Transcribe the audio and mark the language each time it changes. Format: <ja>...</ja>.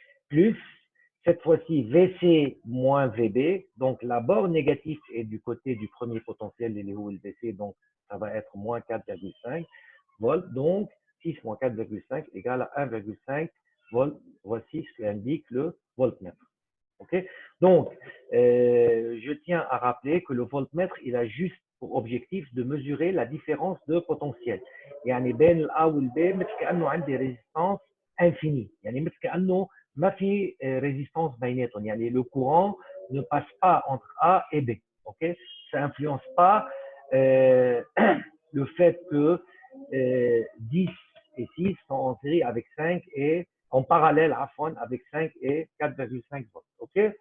<fr>Plus, cette fois-ci, VC moins VB, donc la borne négative est du côté du premier potentiel, il est où le VC, donc ça va être moins 4,5 volts, donc 6 moins 4,5 égale à 1,5 volts. Voici ce qu'indique le voltmètre. Okay, donc, je tiens à rappeler que le voltmètre, il a juste pour objectif de mesurer la différence de potentiel.</fr> <ar>يعني بين ال A و ال B مثل كأنه عندي</ar> <fr>résistance infinie.</fr> <ar>يعني مثل كأنه ما في résistance بيناتهم. يعني</ar> <fr>le courant ne passe pas entre A et B. Okay? Ça influence pas le fait que 10 et 6 sont en série avec 5 et en parallèle avec 5 et 4,5 volts. OK?</fr>